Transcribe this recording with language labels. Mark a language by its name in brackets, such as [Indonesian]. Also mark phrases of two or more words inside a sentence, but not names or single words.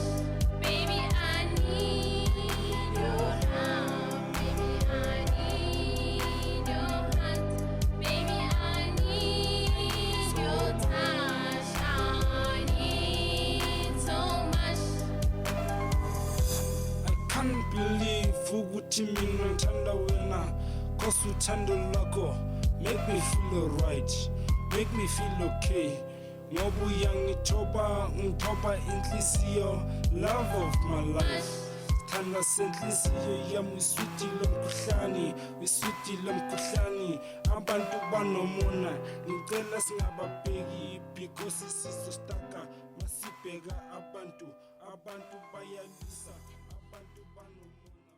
[English] Baby, I need your love. Baby, I need your heart. Baby, I need your touch. I need so much. I can't believe [Zulu] ukuthi mina ngithanda wena, [English] cause [Zulu] uthando lwakho [English] make me feel alright, make me feel okay. [Zulu] Ngoba ngithoba inhliziyo, [English] love of my life. [Zulu] Thanda senhliziyo yami, iswiti lomkhuhlane. Abantu banomona, ngicela singababheki because sizostaka masibheka abantu bayalisa, abantu banomona.